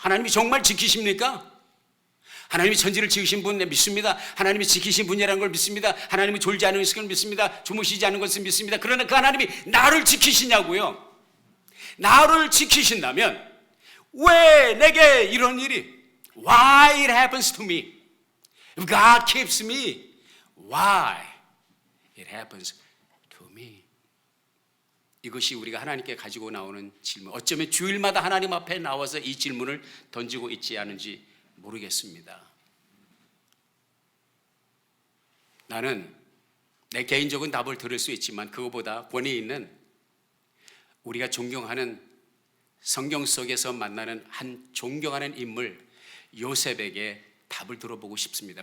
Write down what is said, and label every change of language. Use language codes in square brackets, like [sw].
[ko] 하나님이 정말 지키십니까? 하나님이 천지를 지으신 분 믿습니다. 하나님이 지키신 분이라는 걸 믿습니다. 하나님이 졸지 않은 것을 믿습니다. 주무시지 않은 것을 믿습니다. 그러나 그 하나님이 나를 지키시냐고요? 나를 지키신다면 왜 내게 이런 일이? [en] Why it happens to me? If God keeps me, why it happens to me? [ko] 이것이 우리가 하나님께 가지고 나오는 질문. 어쩌면 주일마다 하나님 앞에 나와서 이 질문을 던지고 있지 않은지 모르겠습니다. 나는 내 개인적인 답을 들을 수 있지만 그것보다 권위 있는 우리가 존경하는 성경 속에서 만나는 한 존경하는 인물 요셉에게 답을 들어보고 싶습니다.